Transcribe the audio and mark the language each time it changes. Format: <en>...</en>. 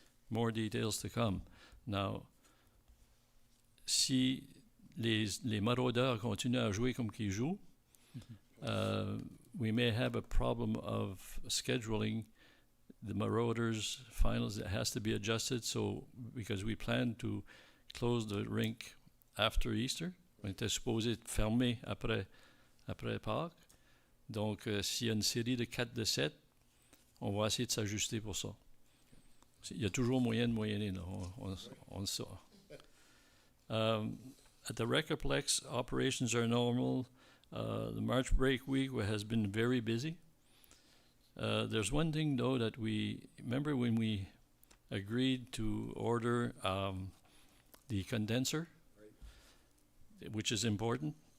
<en>More details to come. Now,</en> <fr>si les maraudeurs continuent à jouer comme qu'ils jouent,</fr> <en>we may have a problem of scheduling the Marauders finals. It has to be adjusted, so because we plan to close the rink after Easter.</en> <fr>On était supposé fermer après Pâques. Donc, s'il y a une série de 4 de 7, on va essayer de s'ajuster pour ça. Il y a toujours moyen de moyenner, là. On le sait.</fr> <en>At the Recoplex, operations are normal. The March break week has been very busy. There's one thing, though, that remember when we agreed to order the condenser, which is important.</en>